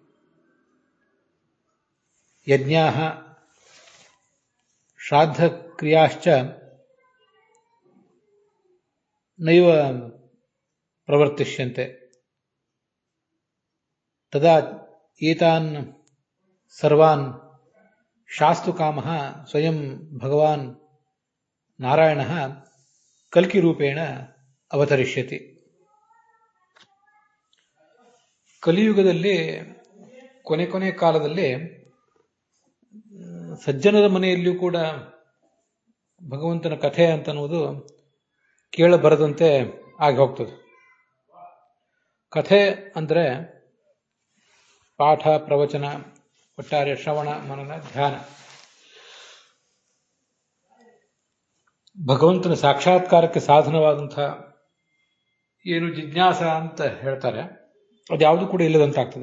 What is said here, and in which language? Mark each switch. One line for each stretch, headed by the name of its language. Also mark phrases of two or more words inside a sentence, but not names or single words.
Sanskrit: यज्ञाः श्राद्धक्रियाश्च नैव प्रवर्तिष्यन्ते। तदा एतान् सर्वान् शास्तुकामः स्वयं भगवान् नारायणः कल्किरूपेण अवतरिष्यति।
Kannada: ಕಲಿಯುಗದಲ್ಲಿ ಕೊನೆ ಕಾಲದಲ್ಲಿ ಸಜ್ಜನರ ಮನೆಯಲ್ಲಿಯೂ ಕೂಡ ಭಗವಂತನ ಕಥೆ ಅಂತನ್ನುವುದು ಕೇಳಬರದಂತೆ ಆಗಿ ಹೋಗ್ತದೆ. ಕಥೆ ಅಂದರೆ ಪಾಠ ಪ್ರವಚನ, ಒಟ್ಟಾರೆ ಶ್ರವಣ ಮನನ ಧ್ಯಾನ, ಭಗವಂತನ ಸಾಕ್ಷಾತ್ಕಾರಕ್ಕೆ ಸಾಧನವಾದಂತಹ ಏನು ಜಿಜ್ಞಾಸ ಅಂತ ಹೇಳ್ತಾರೆ, ಅದ್ಯಾವುದು ಕೂಡ ಇಲ್ಲದಂತಾಗ್ತದೆ.